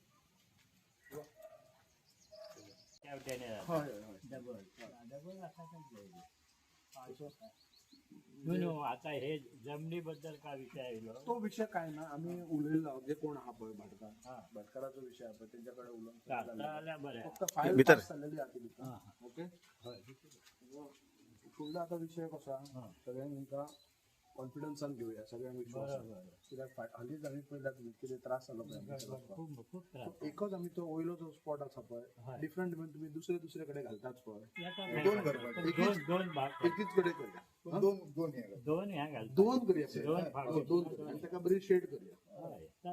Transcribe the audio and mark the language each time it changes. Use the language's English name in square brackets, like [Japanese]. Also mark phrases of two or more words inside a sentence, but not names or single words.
[Marathi] आता हे जमिनीबद्दल काय विषय आहे [Konkani] तो विषय काय ना आम्ही उलयलो जे कोण हा पळय भाटकाराचो विषय हा तेंच्याकडे उलोवन फक्त फाईल पास झालेली आती ओके फुडलो आता विषय कसा सगळ्यांका कॉन्फिडन्सान घेऊया सगळ्यांक विश्वास कित्याक हालींच आमी पळयल्यात कितें त्रास जालो पळय एकच आमी तो वयलो जो स्पॉट आसा पळय डिफरंट तुम्ही दुसरे दुसरे कडेन घालतात पळय दोन एकीच कडेन करूया दोन करूया दोन आनी ताका बरी शेड करूया